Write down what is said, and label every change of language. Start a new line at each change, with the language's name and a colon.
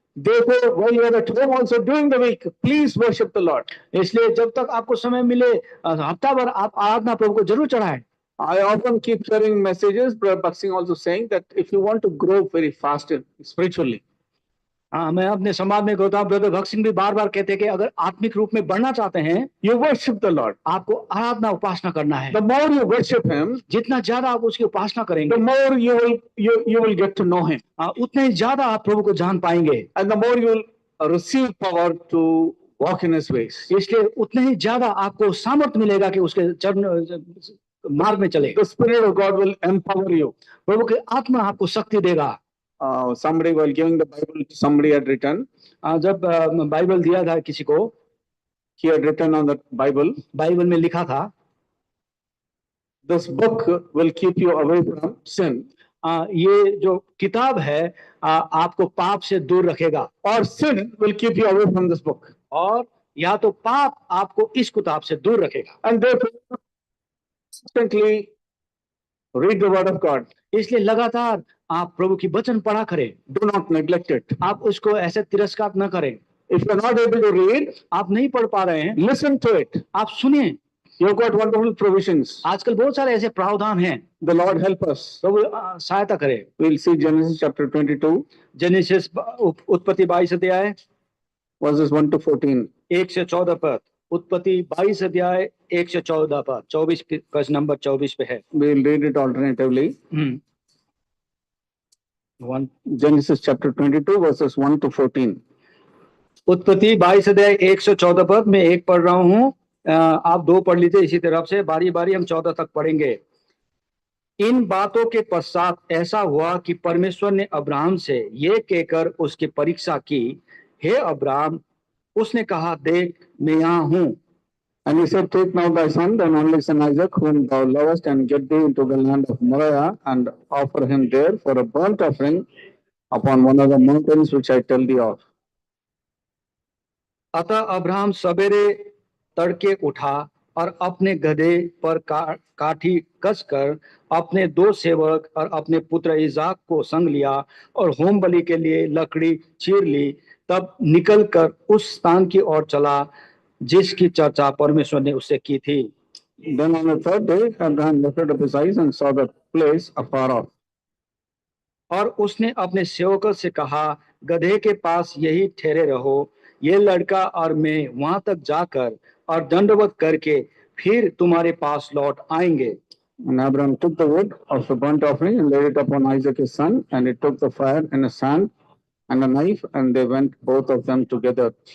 English: Therefore, while you are at home also during the week, please worship the Lord.
Hindi: इसलिए जब तक आपको समय मिले हफ्ता भर आप आराधना प्रभु को जरूर चढ़ाएं।
English: I often keep hearing messages, Brother Baksing also saying that if you want to grow very fast spiritually,
Hindi: मैं अपने समाज में कहता हूँ, ब्रदर भक्त सिंह भी बार बार कहते हैं कि अगर आत्मिक रूप में बढ़ना चाहते हैं,
English: you worship the Lord.
Hindi: आपको आराधना उपासना करना है।
English: The more you worship Him,
Hindi: जितना ज्यादा आप उसकी उपासना करेंगे,
English: the more you will get to know Him.
Hindi: उतने ही ज्यादा आप प्रभु को जान पाएंगे।
English: And the more you will receive power to walk in His ways.
Hindi: इसलिए उतने ही ज्यादा आपको सामर्थ्य मिलेगा कि उसके चरण मार्ग में चले।
English: The Spirit of God will empower you.
Hindi: प्रभु की आत्मा आपको शक्ति देगा।
English: Somebody while giving the Bible, somebody had written.
Hindi: जब बाइबल दिया था किसी को,
English: he had written on the Bible.
Hindi: Bible में लिखा था,
English: this book will keep you away from sin.
Hindi: ये जो किताब है आपको पाप से दूर रखेगा,
English: or sin will keep you away from this book.
Hindi: और या तो पाप आपको इस किताब से दूर रखेगा।
English: And therefore, constantly read the word of God.
Hindi: इसलिए लगातार आप प्रभु की वचन पढ़ा करें,
English: Do not neglect it.
Hindi: आप उसको ऐसे तिरस्कार न करें।
English: If you are not able to read,
Hindi: आप नहीं पढ़ पा रहे हैं,
English: listen to it.
Hindi: आप सुनिए।
English: You've got wonderful provisions.
Hindi: आजकल बहुत सारे ऐसे प्रावधान हैं,
English: The Lord help us.
Hindi: प्रभु सहायता करे।
English: We'll see Genesis chapter 22,
Hindi: genesis उत्पत्ति 22 अध्याय
English: verses 1 to 14.
Hindi: 1 से 14 पद, उत्पत्ति 22 अध्याय 1 से 14 पद, 24 पद नंबर 24 पे है।
English: We'll read it alternatively. Genesis chapter 22, verses 1 to 14.
Hindi: उत्पत्ति 22 अध्याय 114 पद में एक पढ़ रहा हूँ, आप दो पढ़ लीजिए इसी तरफ से, बारी बारी हम 14 तक पढ़ेंगे। इन बातों के पश्चात ऐसा हुआ कि परमेश्वर ने अब्राहम से ये कहकर उसकी परीक्षा की, हे अब्राहम, उसने कहा, देख मैं यहाँ हूँ।
English: And he said, take now thy son, thine only son Isaac, whom thou lovest, and get thee into the land of Moriah, and offer him there for a burnt offering upon one of the mountains which I tell thee of.
Hindi: अतः Abraham सवेरे तड़के उठा और अपने गधे पर काठी कसकर अपने दो सेवक और अपने पुत्र इसाक को संग लिया और होम बलि के लिए लकड़ी चीर ली। तब निकलकर उस स्थान की ओर चला जिसकी चर्चा परमेश्वर ने उससे की थी।
English: Then on the third day, Abraham lifted up his eyes and saw the place afar off.
Hindi: और उसने अपने सेवकों से कहा, गधे के पास यही ठहरे रहो, ये लड़का और मैं वहां तक जाकर और दंडवत करके फिर तुम्हारे पास लौट आएंगे।
English: And Abraham took the wood of the burnt offering and laid it upon Isaac his son, and he took the fire and a sand and a knife, and they went both of them together.